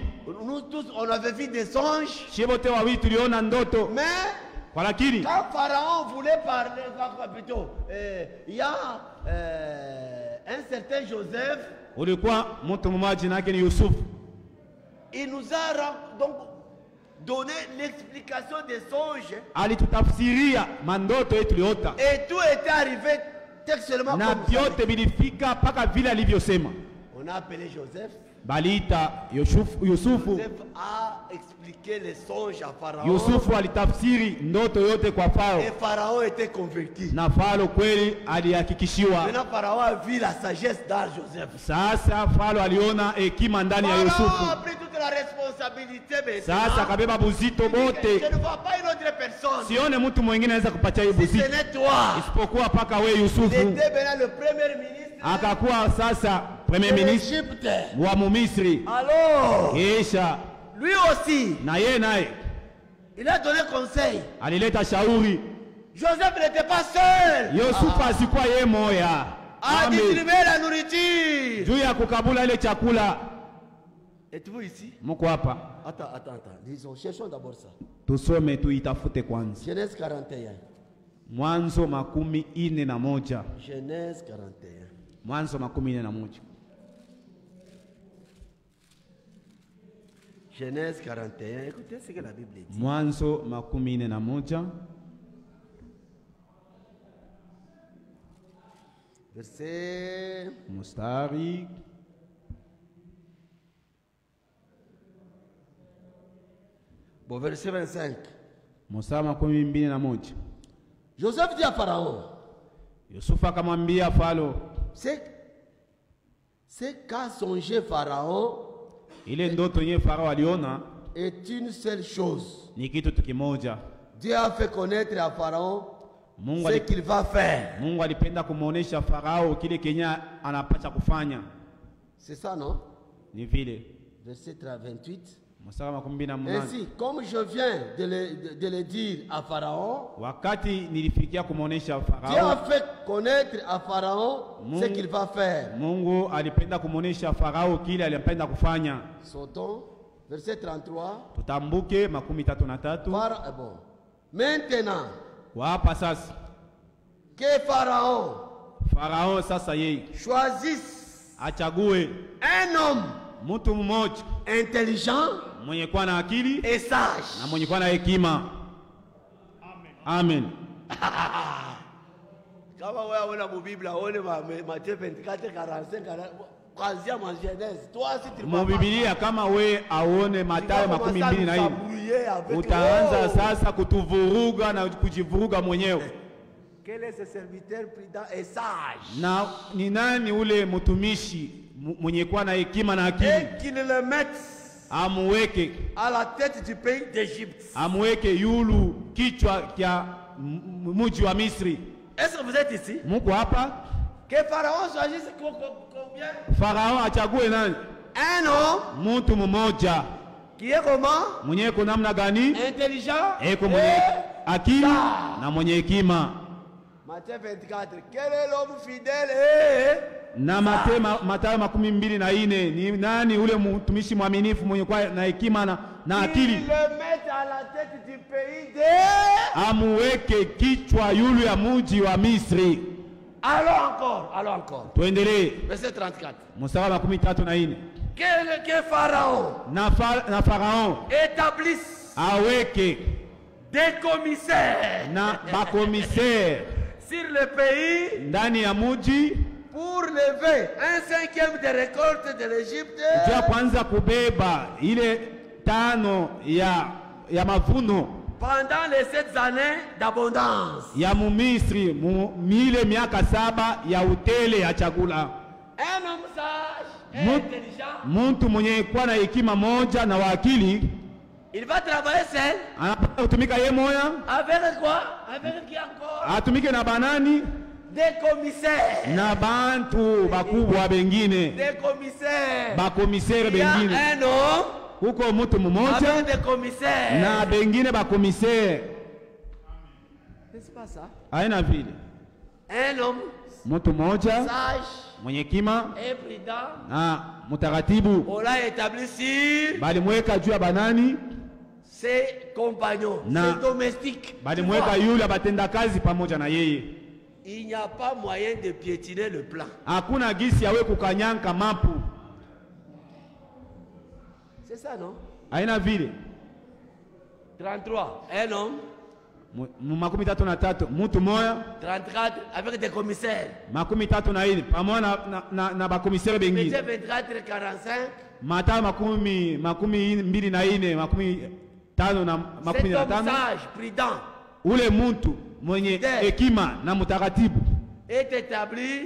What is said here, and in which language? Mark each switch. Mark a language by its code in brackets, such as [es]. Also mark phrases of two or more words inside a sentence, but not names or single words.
[fr] Nous tous on avait vu des songes. [sw] Shibote wawili tuliona ndoto. [fr] Mais [sw] kwa lakini [fr] quand Pharaon voulait parler plutôt, il y a un certain Joseph. [sw] Ulikuwa mtu mmoja jina yake ni Yusuf. [fr] Il nous a donc donné l'explication des songes. [sw] Alitutafsiria mandoto yetu tuliota. [fr] Et tout était arrivé textuellement [sw] na vyote vilifika paka vile alivyosema. [fr] On a appelé Joseph. [sw] Balita Yusufu. [fr] Joseph a expliqué les songes à Pharaon. [sw] Yusufu alitafsiri ndoto yote kwa Farao. [fr] Et Pharaon était converti. [sw] Na Farao kweli alihakikishiwa. [fr] Maintenant Pharaon a vu la sagesse dans Joseph. [sw] Sasa Farao aliona hekima ndani ya Yusufu. [fr] Pharaon a pris toute la responsabilité maintenant. [sw] Sasa kabeba buzito bote. [fr] Je ne vois pas une autre personne. [sw] Sione mtu mwingine anaweza kupatia hiyo buzito. [fr] Si ce n'est toi. [sw] Isipokuwa paka wewe Yusufu. [fr] Il était maintenant le premier ministre. [sw] Akakuwa sasa [fr] premier ministre [sw] wa Misri. [fr] Alors, [sw] kisha [fr] lui aussi, [sw] naye [fr] il a donné conseil. [sw] Alileta shauri. [fr] Joseph n'était pas seul. [sw] Yusufu asikuwa yeye moya. [fr] A distribué la nourriture. [sw] Juu ya kukabula ile chakula. [fr] Êtes-vous ici? [sw] Mko hapa? [fr] Attends. Disons, cherchons d'abord ça. [sw] Tusome tuitafute kwanza. [fr] Genèse 41. [sw] Mwanzo 41. [fr] Genèse 41. [sw] Mwanzo 41. [fr] Genèse 41. Écoutez ce que la Bible dit. [sw] Mwanzo 41. [fr] Verset. [sw] Mustari. [fr] Bon, verset 25. [sw] Mustari 21. [fr] Joseph dit à Pharaon. [sw] Yusufu akamwambia Farao. [fr] C'est qu'a songé Pharaon. [sw] Ile ndoto yenye Farao aliona [fr] est une seule chose. [sw] Ni kitu kimoja. [fr] Dieu a fait connaître à Pharaon ce qu'il va faire. [sw] Mungu alipenda kumuonesha Farao kile Kenya anapaswa kufanya. [fr] C'est ça, non? [sw] Ni vile. [fr] Verset 28. Ainsi, comme je viens de le dire à Pharaon, [sw] wakati nilifikia kumuonesha Farao, [fr] Dieu a fait connaître à Pharaon ce qu'il va faire. [sw] Mungu alipenda kumuonesha Farao kile alipenda kufanya. [fr] Sautons, verset 33. [sw] Tutambuke 33. [fr] Bon. Maintenant, [sw] wapa sasa, [fr] que Pharaon [sw] sasa yeye [fr] choisisse, [sw] achague [fr] un homme, [sw] mtu mmoja [fr] intelligent, [sw] mwenye kuwa na akili [fr] et sage, [sw] na mwenye kuwa na hekima. Amen. Kama wewe una Biblia uone Matthieu 24:45 kuanzia Genèse. [fr] Toi si tu [sw] mu Biblia kama we aone Mathayo 24, utaanza sasa kutuvuruga na kujivuruga mwenyewe. [fr] Quel est ce serviteur prudent et sage? [sw] Na ni nani ule mtumishi mwenye kuwa na hekima na akili? [fr] Et qu'il le mette [sw] amweke [fr] à la tête du pays d'Égypte. [sw] Amweke yulu kichwa kya mji wa Misri. [fr] Est-ce que vous êtes ici? [sw] Muko hapa? [fr] Que Pharaon choisisse combien? [sw] Pharaon achague nani? [fr] Un homme. [sw] Mtu mmoja. [fr] Qui est comment? [sw] Mwenye kuna namna gani? [fr] Intelligent. [sw] Eko mwenye akili na mwenye hekima. [fr] Matthieu 24. Quel est l'homme fidèle [sw] na Mathayo 24 ni nani ule mtumishi mwaminifu mwenye kwa na hekima na akili? [fr] Il le met à la tête du pays de [sw] amweke kichwa yule ya mji wa Misri. [fr] Allons encore. [sw] Tuendelee. [fr] Verset 34. [sw] Mstari wa 34. [fr] Que Pharaon [sw] na Pharaon [fr] établisse [sw] aweke [fr] des commissaires [sw] na bakomisere [fr] sur le pays [sw] ndani ya mji [fr] pour lever 1/5 des récoltes de l'Égypte. [sw] Jua kwanza kubeba ile 5 ya mavuno [fr] pendant les 7 années d'abondance [sw] ya Misri, mile miaka 7 ya utele ya chakula. [fr] Un homme sage et intelligent, [sw] mtu mwenye kuwa na hekima moja na wakili, [fr] il va travailler seul. [sw] Anapata kutumika yeye moya. [fr] Avec quoi? Avec qui encore? [sw] Atumike na banani? [fr] Des commissaires. [sw] Na bantu bakubwa bengine. [fr] Des commissaires. [sw] Bakomisere bengine. [fr] Un homme. [sw] Huko mtu mmoja. [fr] Avec des commissaires. [sw] Na bengine bakomisere. [fr] N'est-ce pas ça? [sw] Haina vile. [fr] Un homme. [sw] Mtu mmoja. [fr] Sage. [sw] Mwenye hekima. [fr] Et prudent. [sw] Na mutaratibu. [fr] On l'a établi sur. [sw] Balimweka juu ya banani? [fr] Ses compagnons, ses domestiques. [sw] Balimweka yule batenda kazi pamoja na yeye. [fr] Il n'y a pas moyen de piétiner le plan. [sw] Hakuna gisi yawe kukanyanka mapu. [fr] C'est ça, non? [sw] Haina vile. 33. [fr] Un homme. [sw] Makumi tatu na tatu mutu moya. [fr] 34 avec des commissaires. [sw] Makumi tatu na ine pamoja na bakomisere bengine. 24 45. Mata makumi mbili na ine makumi tano na makumi na tano. [fr] Sage, prudent. [sw] Ule muntu mwenye hekima na mtakatifu [fr] est établi